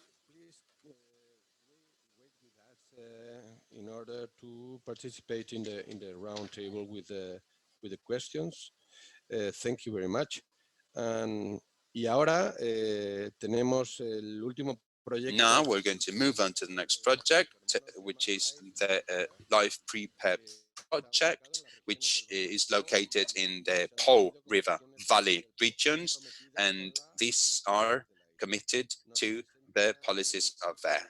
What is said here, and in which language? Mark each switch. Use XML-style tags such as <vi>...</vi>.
<en>Please wait with us in order to participate in the round table with the questions. Thank you very much.</en> <es>Y ahora tenemos el último proyecto.</es> <en>Now we're going to move on to the next project, which is the Life Prepare project, which is located in the Po River Valley regions, and these are committed to the policies of air.</en>